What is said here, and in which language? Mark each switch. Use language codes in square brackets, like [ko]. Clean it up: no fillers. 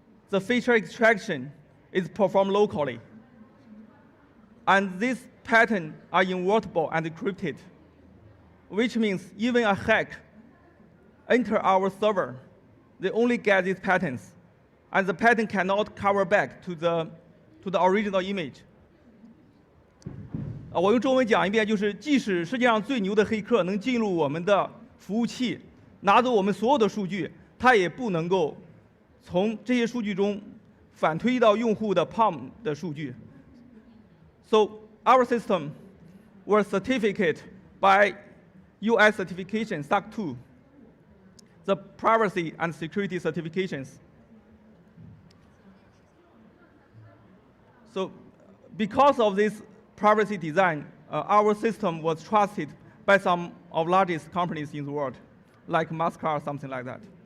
[en] The feature extraction is performed locally. And these patterns are invertible and encrypted, which means even a hack enter our server, they only get these patterns, and the pattern cannot cover back to the original image. [zh] 我用中文讲一遍，就是即使世界上最牛的黑客能进入我们的服务器，拿走我们所有的数据，他也不能够从这些数据中反推到用户的 palm 的数据。 [en] So our system was certificated by US certification SOC 2, the privacy and security certifications. So because of this privacy design, our system was trusted by some of the largest companies in the world, like Mastercard or something like that.